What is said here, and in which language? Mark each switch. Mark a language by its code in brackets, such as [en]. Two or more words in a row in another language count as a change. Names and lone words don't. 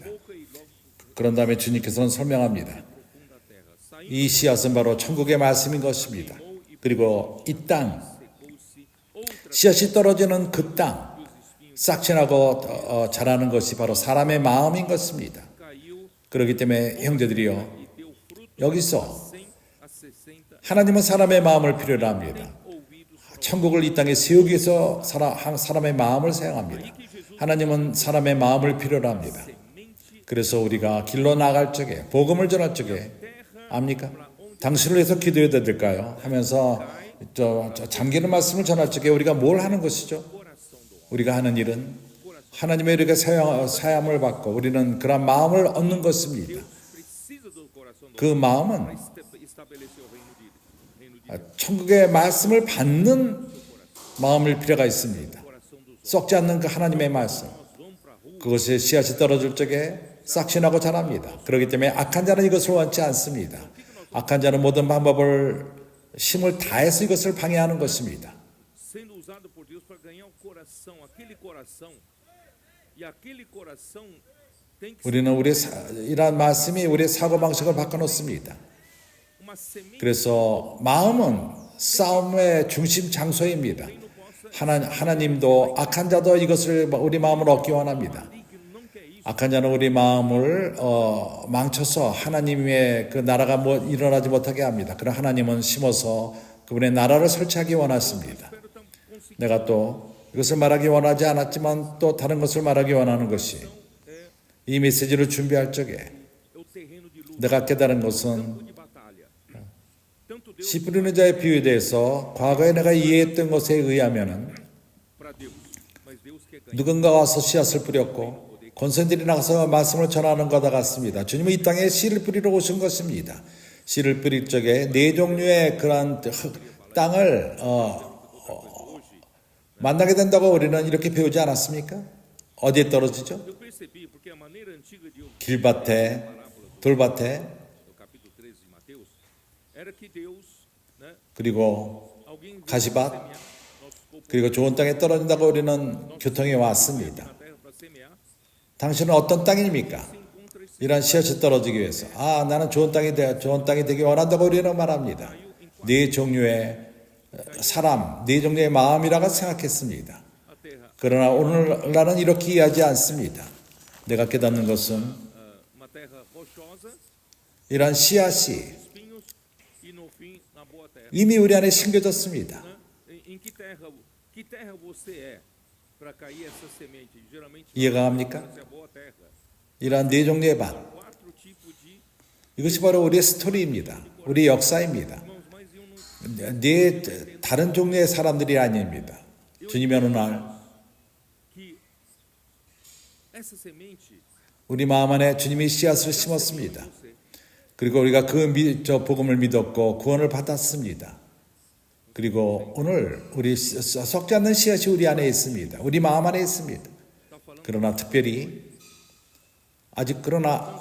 [ko] 그런 다음에 주님께서는 설명합니다. 이 씨앗은 바로 천국의 말씀인 것입니다. 그리고 이 땅, 씨앗이 떨어지는 그 땅, 싹지나고 자라는 것이 바로 사람의 마음인 것입니다. 그렇기 때문에 형제들이요, [pt] e deu fruto [ko] 여기서 [pt] 100, a 60, [ko] 하나님은 사람의 마음을 필요로 합니다. [pt] ouvidos. [ko] 천국을 이 땅에 세우기 위해서 사람의 마음을 사용합니다. 하나님은 사람의 마음을 필요로 합니다. 그래서 우리가 길로 나갈 적에, 복음을 전할 적에, 압니까? 당신을 위해서 기도해야 될까요? 하면서 잠기는 말씀을 전할 적에 우리가 뭘 하는 것이죠? 우리가 하는 일은 하나님의 우리가 사함을 받고 우리는 그런 마음을 얻는 것입니다. [pt] Precisa do coração do [ko] 그 마음은 [pt] homem para estabelecer o reino de Deus. [ko] 천국의 말씀을 받는 마음일 필요가 있습니다. [pt] Coração dos [ko] 썩지 않는 그 하나님의 말씀, [pt] vamos para a rua. [ko] 그것이 씨앗이 떨어질 적에 싹신하고 자랍니다. 그렇기 때문에 악한 자는 이것을 원치 않습니다. 악한 자는 모든 방법을 힘을 다해서 이것을 방해하는 것입니다. [pt] Sendo usado por Deus para ganhar o coração, aquele coração, e aquele coração tem que ser [ko] 우리는 이러한 말씀이 우리의 사고방식을 바꿔놓습니다. [pt] uma semente [ko] 그래서 마음은 싸움의 중심 장소입니다. 하나님도 악한 자도 이것을 우리 마음을 얻기 원합니다. [pt] que não quer isso. [ko] 악한 자는 우리 마음을 망쳐서 하나님의 그 나라가 일어나지 못하게 합니다. 그러나 하나님은 심어서 그분의 나라를 설치하기 원하십니다. [pt] Espero tão conseguir [ko] 내가 또 이것을 말하기 원하지 않았지만 또 다른 것을 말하기 원하는 것이 이 메시지를 준비할 적에 [pt] o terreno de luta, [ko] 내가 깨달은 것은 [pt] campo de batalha. Tanto Deus [ko] 씨 뿌리는 자의 비유에 대해서 과거에 내가 이해했던 것에 의하면은 [pt] para Deus, mas Deus quer ganhar. [ko] 누군가 와서 씨앗을 뿌렸고 권선들이 나가서 말씀을 전하는 것과 같습니다. 주님은 이 땅에 씨를 뿌리러 오신 것입니다. 씨를 뿌릴 적에 네 종류의 그러한 땅을 만나게 된다고 우리는 이렇게 배우지 않았습니까? 어디에 떨어지죠? [pt] Eu percebi, porque a maneira antiga de ouvir [ko] 길밭에, 돌밭에, [pt] no capítulo 13 de Mateus, era que Deus, né, [ko] 그리고 [pt] alguém veio [ko] 가시밭, [pt] semear, nosso povo [ko] 그리고 좋은 땅에 떨어진다고 우리는 교통해 왔습니다. [pt] na terra para semear, [ko] 당신은 어떤 땅입니까? [pt] encontra esse [ko] 이런 씨앗이 떨어지기 위해서 나는 좋은 땅이 되기 원한다고 우리는 말합니다. 네 종류의 사람, 네 종류의 마음이라고 생각했습니다. [pt] a terra, [ko] 그러나 오늘날은 이렇게 이해하지 않습니다. 내가 깨닫는 것은 [pt] uma terra rochosa, [ko] 이러한 씨앗이 [pt] espinhos e no fim na boa terra. [ko] 이미 우리 안에 심겨졌습니다. [pt] Né? Em que terra você é para cair essa semente? Geralmente [ko] 이해가 갑니까? [pt] essa é a boa terra. [ko] 이러한 네 종류의 밭, [pt] Quatro tipos de [ko] 이것이 바로 우리의 스토리입니다. 우리 역사입니다. [pt] irmãos, mas eu não [ko] 네 다른 종류의 사람들이 아닙니다. 주님이 어느 날 [pt] que essa semente [ko] 우리 마음 안에 주님이 씨앗을 심었습니다. [pt] você [ko] 그리고 우리가 저 복음을 믿었고 구원을 받았습니다. 그리고 오늘 우리 썩지 않는 씨앗이 우리 안에 있습니다. 우리 마음 안에 있습니다. [pt] está falando [ko] 그러나 특별히 그러나